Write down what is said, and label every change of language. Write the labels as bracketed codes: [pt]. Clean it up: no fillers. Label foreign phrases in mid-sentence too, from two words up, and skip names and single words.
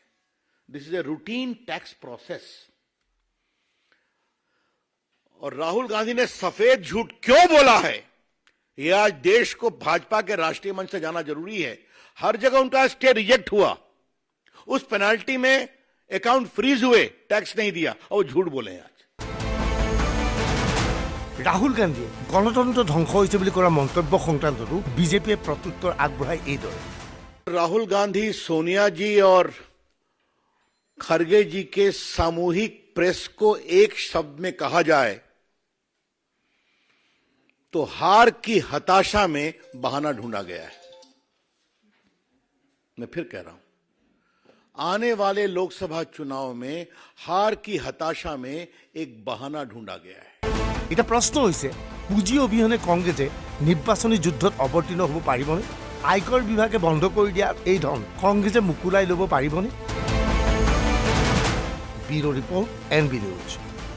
[en] This is a routine tax process. [hi] और राहुल गांधी ने सफेद झूठ क्यों बोला है, यह आज देश को भाजपा के राष्ट्रीय मंच से जाना जरूरी है। हर जगह उनका स्टे रिजेक्ट हुआ, उस पेनाल्टी में अकाउंट फ्रीज हुए, टैक्स नहीं दिया, और झूठ बोले हैं आज। [as] ৰাহুল গান্ধীয়ে গণতন্ত্ৰ ধ্বংস হৈছে বুলি কৰা মন্তব্য সংক্ৰান্ততো বিজেপিয়ে প্ৰত্যুত্তৰ আগবঢ়াই এইদৰে। [hi] राहुल गांधी, सोनिया जी और खरगे जी के सामूहिक प्रेस को एक शब्द में कहा जाए तो हार की हताशा में बहाना ढूंढा गया है। मैं फिर कह रहा हूं, आने वाले लोकसभा चुनाव में हार की हताशा में एक बहाना ढूंढा गया है। [as] এটা প্ৰশ্ন হৈছে, পুঁজি অবিহনে কংগ্ৰেছে নিৰ্বাচনী যুদ্ধত অৱতীৰ্ণ হ'ব পাৰিবনে? আয়কৰ বিভাগে বন্ধ কৰি দিয়া এই ধন কংগ্ৰেছে মুকুলাই ল'ব পাৰিবনে? [en] Bureau report, NB News.